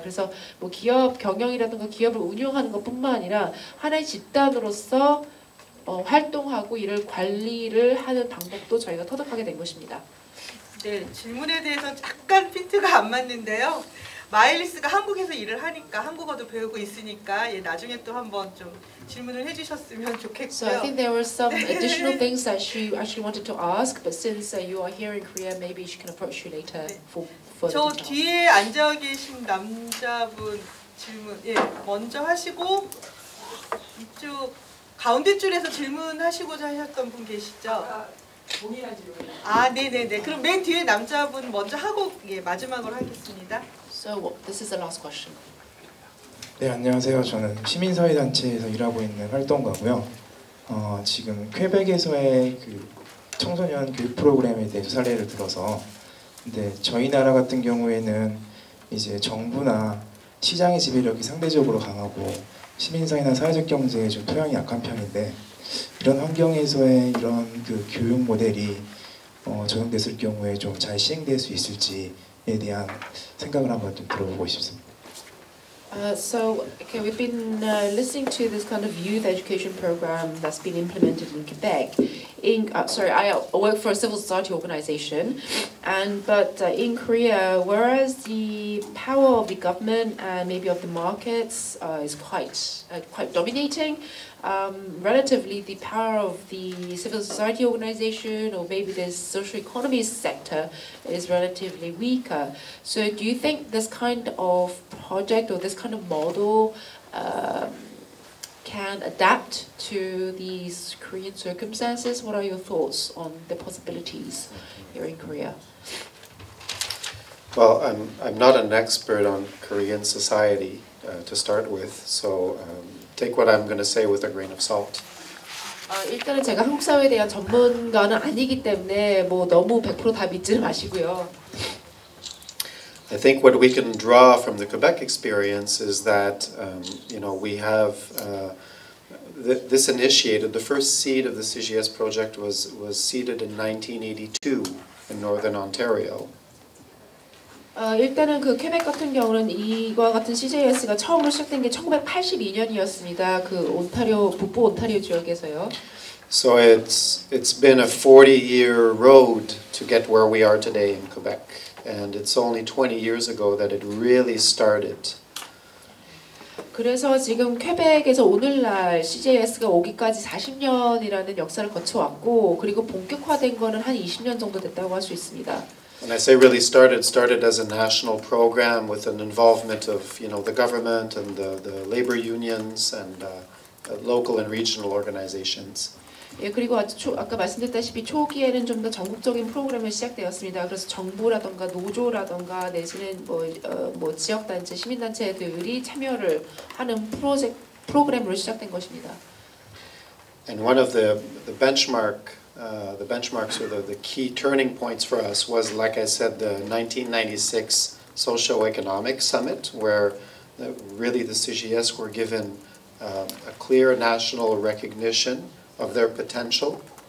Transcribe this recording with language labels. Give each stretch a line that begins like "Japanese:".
Korean: 그래서 뭐 기업 경영이라든가 기업을 운영하는 것뿐만 아니라 하나의 집단으로서 활동하고 이를 관리를 하는 방법도 저희가 터득하게 된 것입니다. 네, 질문에 대해서 약간 핀트가 안 맞는데요. 마일리스가 한국에서 일을 하니까 한국어도 배우고 있으니까 예, 나중에 또 한번 좀 질문을 해주셨으면 좋겠고요.
English: So I think there were some additional things that she actually wanted to ask, but since you are here in Korea, maybe she can approach you later for further 저 details.
Korean: 뒤에 앉아 계신 남자분 질문 예 먼저 하시고 이쪽 가운데 줄에서 질문하시고자 하셨던 분 계시죠? 아 네네네. 그럼 맨 뒤에 남자분 먼저 하고 예 마지막으로 하겠습니다.
English: So this is the last question.
Korean: 네, 안녕하세요. 저는 시민사회단체에서 일하고 있는 활동가고요. 지금 퀘벡에서의 그 청소년 교육 프로그램에 대해서 사례를 들어서 근데 저희 나라 같은 경우에는 이제 정부나 시장의 지배력이 상대적으로 강하고 시민사회나 사회적 경제에 좀 토양이 약한 편인데 이런 환경에서의 이런 그 교육 모델이 적용됐을 경우에 좀 잘 시행될 수 있을지에 대한 생각을 한번 좀 들어보고 싶습니다.
English: So, okay, we've been listening to this kind of youth education program that's been implemented in Quebec. I work for a civil society organization, but in Korea, whereas the power of the government and maybe of the markets is quite dominating, relatively the power of the civil society organization or maybe the social economy sector is relatively weaker. So do you think this kind of project or this kind of model can adapt to these Korean circumstances? What are your thoughts on the possibilities here in Korea? Well, I'm not an expert on Korean society to start with, so take what I'm going to say with a grain of salt.
Korean: 일단은 제가 한국 사회에 대한 전문가는 아니기 때문에 뭐 너무 100% 다 믿지는 마시고요.
English: I think what we can draw from the Quebec experience is that we have this initiated. The first seed of the CGS project was seeded in 1982 in Northern Ontario.
Korean: 일단은 그 퀘벡 같은 경우는 이와 같은 CJS가 처음으로 시작된 게 1982년이었습니다. 그 온타리오 북부 온타리오 지역에서요.
English: So it's been a 40-year road to get where we are today in Quebec, and it's only 20 years ago that it really started.
Korean: 그래서 지금 퀘벡에서 오늘날 CJS가 오기까지 40년이라는 역사를 거쳐왔고 그리고 본격화된 거는 한 20년 정도 됐다고 할 수 있습니다.
English: When I say really started as a national program with an involvement of the government and the labor unions and local and regional organizations.
Korean: 예, 그리고 아까 말씀드렸다시피 초기에는 좀 더 전국적인 프로그램이 시작되었습니다. 그래서 정부라던가 노조라던가 내지는 뭐 지역 단체, 시민 단체들이 참여를 하는 프로그램으로 시작된 것입니다.
English: And one of the benchmarks or the key turning points for us was, like I said, the 1996 Socio-Economic Summit, where really the CGS were given a clear national recognition of their potential.